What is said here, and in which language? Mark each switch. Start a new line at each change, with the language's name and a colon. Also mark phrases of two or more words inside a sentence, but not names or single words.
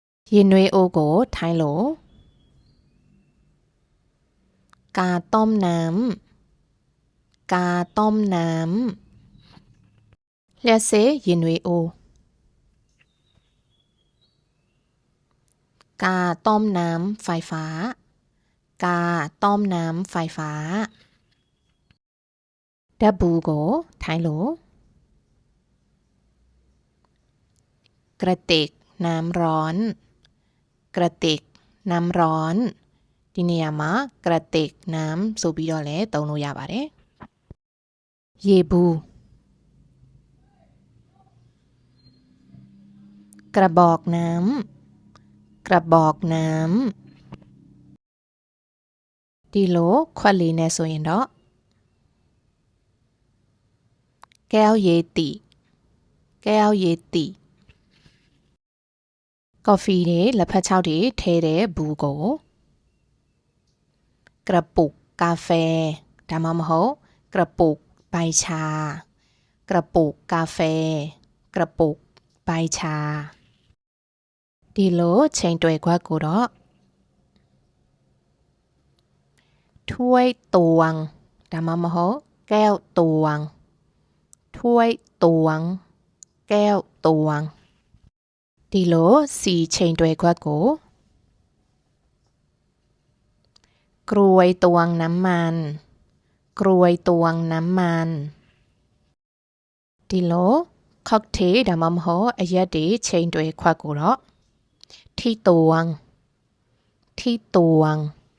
Burmese: ရင်နွေးအိုးကိုထိုင်းလို့
Thai: กาต้มน้ำกาต้มน้ำ
Burmese: လျှက်စေရင်နွေးအိုး
Thai: กาต้มน้ำไฟฟ้ากาต้มน้ำไฟฟ้า
Burmese: ဓာတ်ဘူးကိုထိုင်းလို့
Thai: กระติกน้ำร้อนกระติกน้ำร้อน
Burmese: ဒီနေရာမှာ
Thai: กระติกน้ำ
Burmese: ဆိုပြီးတော့လည်းသုံးလို့ရပါတယ်ရေဘူး
Thai: กระบอกน้ำกระบอกน้ำ
Burmese: ဒီလိုခွက်လေးနဲ့ဆိုရင်တော့
Thai: แก้วเยติแก้วเยติ
Burmese: ကော်ဖီတွေလက်ဖက်ခြောက်တွေထည့်တဲ့ဘူးကို
Thai: กระปุกกาแฟ
Burmese: ဒါမှမဟုတ်
Thai: กระปุกใบชากระปุกกาแฟกระปุกใบชา
Burmese: ဒီလိုချိန်တွယ်ခွက်ကိုတော့
Thai: ถ้วยตวง
Burmese: ဒါမှမဟုတ်
Thai: แก้วตวงถ้วยตวงแก้วตวง
Burmese: ဒီလိုစီချိန်တွယ်ခွက်ကို
Thai: กรวยตวงน้ำมันกรวยตวงน้ำมันဒီလိုค็อกเทล
Burmese: ဒါမှမဟုတ်အရက်တွေချိန်တွယ်ခွက်ကိုတော့
Thai: ที่ตวงที่ตวง